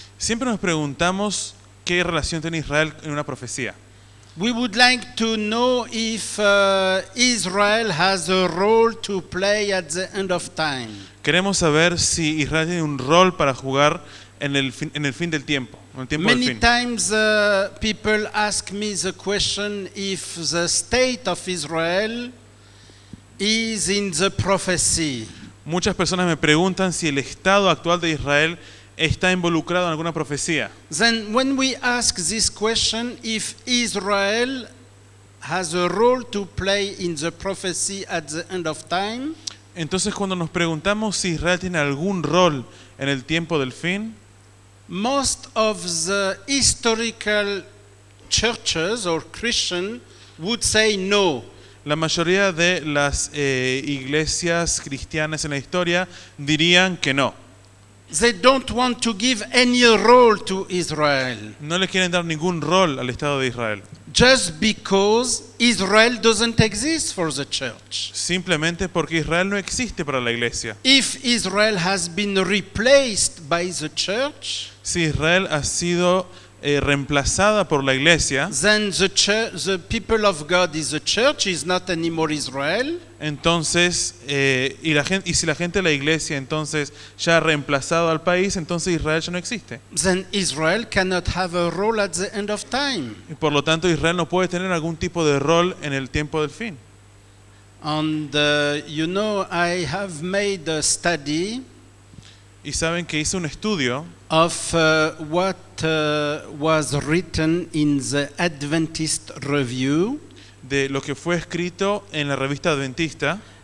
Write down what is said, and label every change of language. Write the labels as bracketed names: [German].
[Spanish] Siempre nos preguntamos qué relación tiene Israel en una profecía. [English] We would like to know if Israel has a role to play at the end of time. [Spanish] Queremos saber si Israel tiene un rol para jugar en el fin del tiempo, en el tiempo del [English] Many [Spanish] fin. [English] times people ask me the question if the state of Israel is in the prophecy. [Spanish] Muchas personas me preguntan si el estado actual de Israel está involucrado en alguna profecía. [English] Then when we ask this question, if Israel has a role to play in the prophecy at the end of time, [Spanish] Entonces, cuando nos preguntamos si Israel tiene algún rol en el tiempo del fin, [English] most of the historical churches or Christian would say no. [Spanish] la mayoría de las iglesias cristianas en la historia dirían que no. [English] They don't want to give any role to Israel. [Spanish] No le quieren dar ningún rol al Estado de Israel. [English] Just because Israel doesn't exist for the church. [Spanish] Simplemente porque Israel no existe para la iglesia. [English] If Israel has been replaced by the church, [Spanish] Si Israel ha sido reemplazada por la iglesia, [English] then the people of God is the church, is not anymore Israel. [Spanish] entonces, y si la gente de la iglesia entonces ya ha reemplazado al país, entonces Israel ya no existe. [English] Then Israel cannot have a role at the end of time. [Spanish] Y por lo tanto, Israel no puede tener algún tipo de rol en el tiempo del fin. [English] And you know, I have made a study [Spanish] Y saben que hice un estudio [English] of what was written in the Adventist Review [Spanish] de lo que fue escrito en la revista adventista